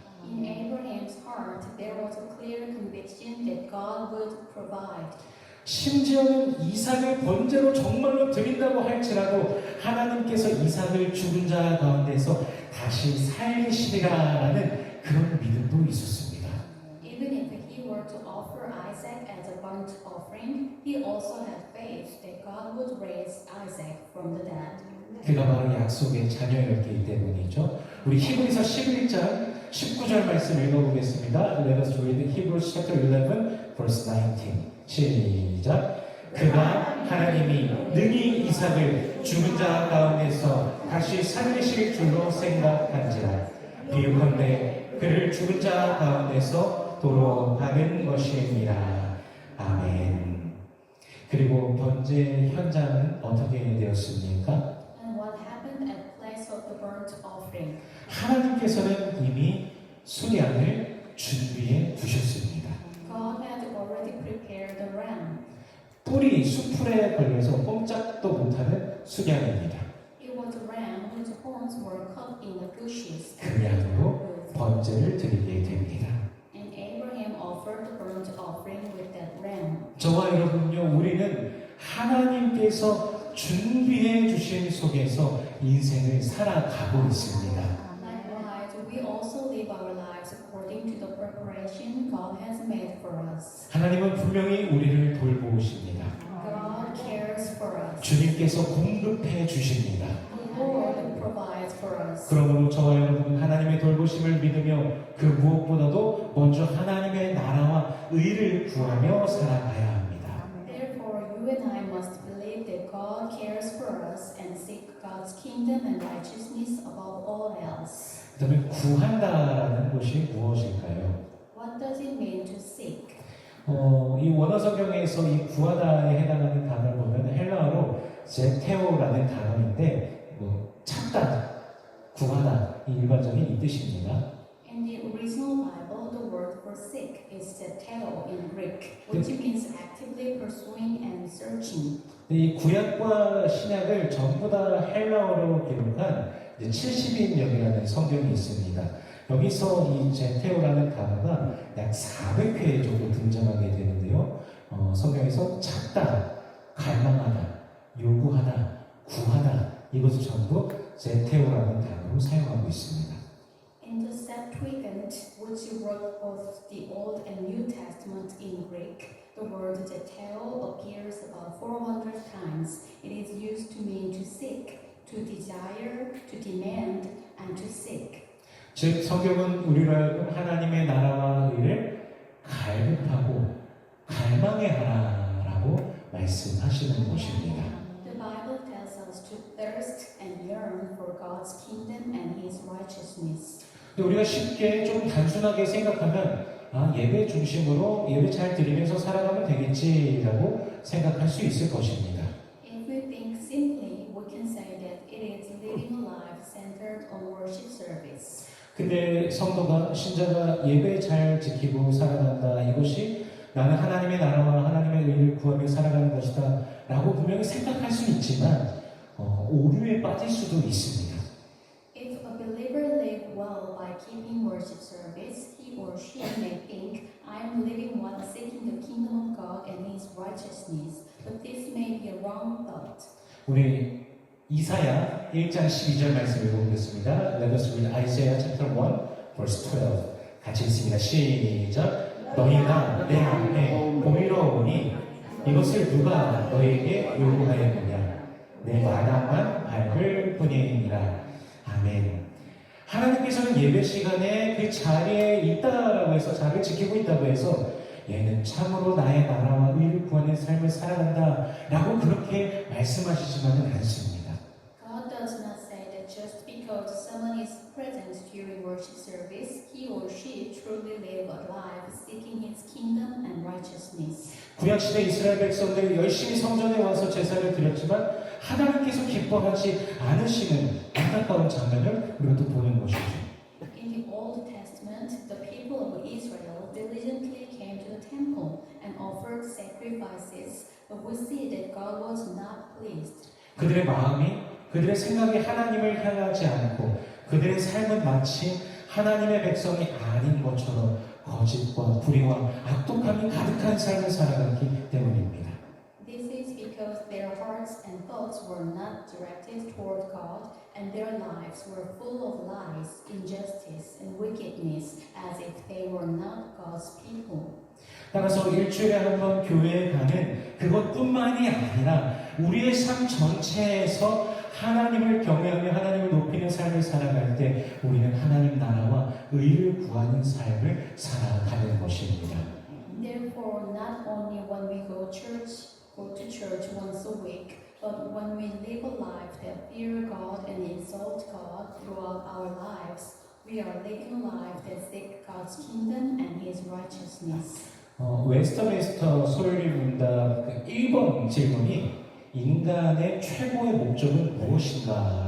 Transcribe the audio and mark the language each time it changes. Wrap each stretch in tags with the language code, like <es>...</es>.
<en>In Abraham's heart, there was a clear conviction that God would provide.</en> <ko>심지어는 이삭을 번제로 정말로 드린다고 할지라도 하나님께서 이삭을 죽은 자 가운데서 다시 살리시리라라는 그런 믿음도 있었습니다.</ko> <en>Even if he were to offer Isaac as a burnt offering, he also had faith that God would raise Isaac from the dead.</en> <ko>그가 바로 약속의 자녀였기 때문이죠. 우리 히브리서 11장 19절 말씀 읽어보겠습니다.</ko> <en>Let us read Hebrews chapter 11 verse 19.</en> <ko>시작. 그가 하나님이 능히 이삭을 죽은 자 가운데서 다시 살리실 줄로 생각한지라 비유컨대 그를 죽은 자 가운데서 도로하는 것이니라. 아멘. 그리고 번제 현장은 어떻게 되었습니까?</ko> <en>And what happened at place of the burnt offering?</en> <ko>하나님께서는 이미 수량을 준비해 두셨습니다.</ko> <en>God had already prepared the ram.</en> <ko>뿔이 수풀에 걸려서 꼼짝도 못하는 수량입니다.</ko> <en>It was a ram whose horns were cut in the bushes.</en> <ko>그 양으로 번제를 드리게 됩니다.</ko> <en>And Abraham offered the burnt offering with that ram.</en> <ko>저와 여러분요, 우리는 하나님께서 준비해 주신 속에서 인생을 살아가고 있습니다.</ko> <en>Likewise, we also live our lives according to the preparation God has made for us.</en> <ko>하나님은 분명히 우리를 돌보십니다.</ko> <en>God cares for us.</en> <ko>주님께서 공급해 주십니다.</ko> <en>The Lord provides for us.</en> <ko>그러므로 저와 여러분은 하나님의 돌보심을 믿으며 그 무엇보다도 먼저 하나님의 나라와 의를 구하며 살아가야 합니다.</ko> <en>Therefore, you and I must believe that God cares for us and seek God's kingdom and righteousness above all else.</en> <ko>그다음에 구한다라는 것이 무엇일까요?</ko> <en>What does it mean to seek?</en> <ko>이 원어 성경에서 이 구하다에 해당하는 단어를 보면 헬라어로 제테오라는 단어인데 찾다, 구하다 이 일반적인 이 뜻입니다.</ko> <en>In the original Bible, the word for seek is zeteo in Greek, which means actively pursuing and searching.</en> <ko>이 구약과 신약을 전부 다 헬라어로 기록한 70인역이라는 성경이 있습니다. 여기서 이 제테오라는 단어가 약 400회 정도 등장하게 되는데요. 성경에서 찾다, 갈망하다, 요구하다, 구하다 이것을 전부 제테오라는 단어로 사용하고 있습니다.</ko> <en>In the Septuagint, which wrote both the Old and New Testament in Greek, the word zeteo appears about 400 times. It is used to mean to seek, to desire, to demand, and to seek.</en> <ko>즉 성경은 우리로 하여금 하나님의 나라와 의를 갈급하고 갈망해 하라라고 말씀하시는 것입니다.</ko> <en>The Bible tells us to thirst and yearn for God's kingdom and His righteousness.</en> <ko>근데 우리가 쉽게 좀 단순하게 생각하면 예배 중심으로 예배 잘 드리면서 살아가면 되겠지라고 생각할 수 있을 것입니다.</ko> <en>If we think simply, we can say that it is living a life centered on worship service.</en> <ko>근데 성도가 신자가 예배 잘 지키고 살아간다 이것이 나는 하나님의 나라와 하나님의 의를 구하며 살아가는 것이다 라고 분명히 생각할 수 있지만 오류에 빠질 수도 있습니다.</ko> <en>If a believer live well by keeping worship service, he or she may think, I am living while seeking the kingdom of God and His righteousness. But this may be a wrong thought.</en> <ko>우리 이사야 1장 12절 말씀 읽어보겠습니다.</ko> <en>Let us read Isaiah chapter 1 verse 12.</en> <ko>같이 읽습니다. 시작. 너희가 내 앞에 공의로우니 이것을 누가 너희에게 요구하였느냐? 내 마당만 밟을 뿐이니라. 아멘. 하나님께서는 예배 시간에 그 자리에 있다라고 해서 자리를 지키고 있다고 해서 얘는 참으로 나의 나라와 의를 구하는 삶을 살아간다 라고 그렇게 말씀하시지만은 않습니다.</ko> <en>God does not say that just because someone is present during worship service, he or she truly live a life seeking his kingdom and righteousness.</en> <ko>구약시대 이스라엘 백성들이 열심히 성전에 와서 제사를 드렸지만 하나님께서 기뻐하지 않으시는 안타까운 장면을 우리가 또 보는 것이죠.</ko> <en>In the Old Testament, the people of Israel diligently came to the temple and offered sacrifices, but we see that God was not pleased.</en> <ko>그들의 마음이, 그들의 생각이 하나님을 향하지 않고 그들의 삶은 마치 하나님의 백성이 아닌 것처럼 거짓과 불의와 악독함이 가득한 삶을 살아갔기 때문입니다.</ko> <en>This is because their hearts and thoughts were not directed toward God, and their lives were full of lies, injustice, and wickedness, as if they were not God's people.</en> <ko>따라서 일주일에 한 번 교회에 가는 그것뿐만이 아니라 우리의 삶 전체에서 하나님을 경외하며 하나님을 높이는 삶을 살아갈 때 우리는 하나님 나라와 의를 구하는 삶을 살아가는 것입니다.</ko> <en>Therefore, not only when we go to church once a week, but when we live a life that fear God and exalt God throughout our lives, we are living a life that seeks God's kingdom and His righteousness.</en> <ko>웨스터민스터 소요리 문답 1번 질문이 인간의 최고의 목적은 무엇인가?</ko>